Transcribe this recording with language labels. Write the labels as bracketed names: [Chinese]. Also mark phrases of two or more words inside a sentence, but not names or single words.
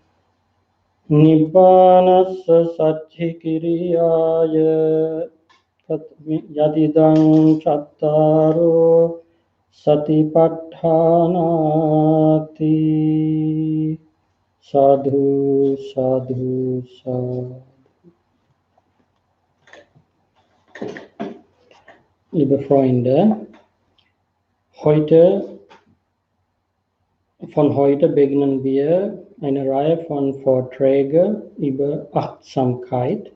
[Pali] nibbanasya satchikiriyaya yadidam chattaro Satipatthānāti. Sadhu, sadhu, sadhu. [German] Liebe Freunde, von heute beginnen wir eine Reihe von Vorträgen über Achtsamkeit.